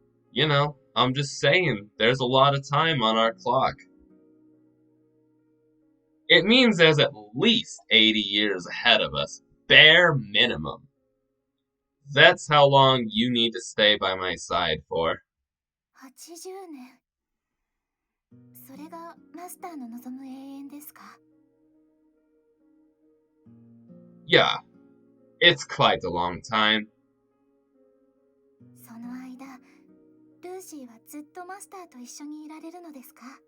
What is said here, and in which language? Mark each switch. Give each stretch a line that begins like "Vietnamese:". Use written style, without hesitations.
English: You know, I'm just saying, there's a lot of time on our clock. It means there's at least 80 years ahead of us, bare minimum. That's how long you need to stay by my side for.
Japanese: 80年。それがマスターの望む永遠ですか
English: Yeah, it's quite a long time.
Japanese: その間、ルーシーはずっとマスターと一緒にいられるのですか